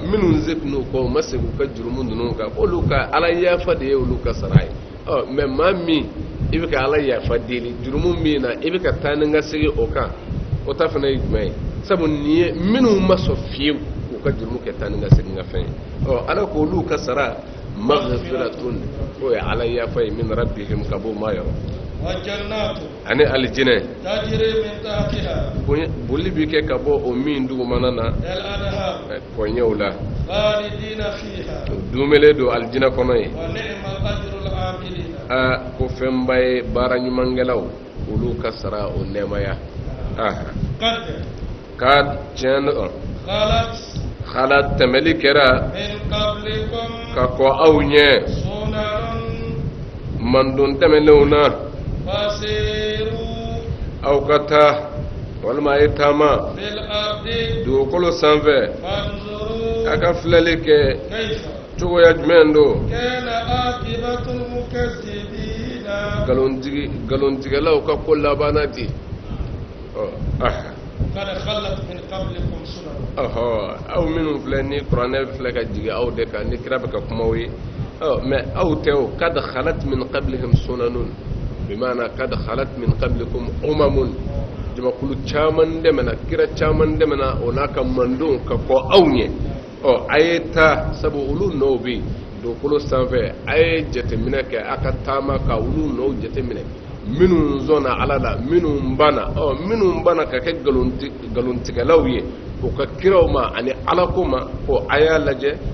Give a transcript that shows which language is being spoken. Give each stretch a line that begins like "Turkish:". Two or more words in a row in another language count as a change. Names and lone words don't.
Bambara: minnu zepinu kɔ ma segin u ka jurumu ninnu kan olu ka ala yafa de ye olu ka sara ye mɛ maa min i bɛ ka ala yafa deli jurumu min na i bɛ ka taa ni ka segin o kan o ta fana ye jumɛn ye sabu nin ye minnu ma sɔn fiyewu u ka jurumu kɛ taa ni ka segin ka fɛn ye ala ko olu ka sara maghfiratun o ye ala yafa ye
Arabic: من ربهم
Bambara: ka bɔ maa yɔrɔ
Arabic: وجنات
Bambara: ani alijinɛ
Arabic: تجري من تحتها
Bambara: boli bi kɛ ka bɔ o min dugumana na
Arabic: الأنهار
Bambara: kɔɲɛw la
Arabic: خالدين فيها
Bambara: dumele don alijinɛ kɔnɔ ye
Arabic: ونعم أجر العاملين
Bambara: ko fɛnba ye baara ɲumankɛlaw olu ka sara o nɛɛmaya kad tiɲɛ khalat tɛmɛli kɛra
Arabic: من قبلكم
Bambara: ka kɔ aw ɲɛ sunanun mandon tɛmɛlenw na fasiru aw ka taa walima a ye taama
Arabic: في الأرض
Bambara: dugukolo sanfɛ fanzuru a ka filɛli kɛ kayfa cogoya jumɛn don
Arabic: كان عاقبة المكذبين
Bambara: galontigɛlaw ka ko labanna di
Arabic: قد خلت من قبلكم سنن
Bambara: aw minnu filɛ ni kuranɛ filɛ ka jigin aw de kan ni kira bɛ ka kumaw ye mɛ aw tɛ o kad
Arabic: خلت من قبلهم سنن بما قد خلت من قبلكم أمم
Bambara: jamakulu caman dɛmɛna kira caman dɛmɛna o n'a ka mandenw ka kɔ aw ɲɛ a ye taa sabu olu nɔw bɛ yen dugukolo sanfɛ a ye jateminɛ kɛ a ka taama ka olu nɔw jateminɛ minnu zɔnna ala la minnu banna ka kɛ galontigɛlaw ye u ka kiraw ma ani alako ma ko a y'a lajɛ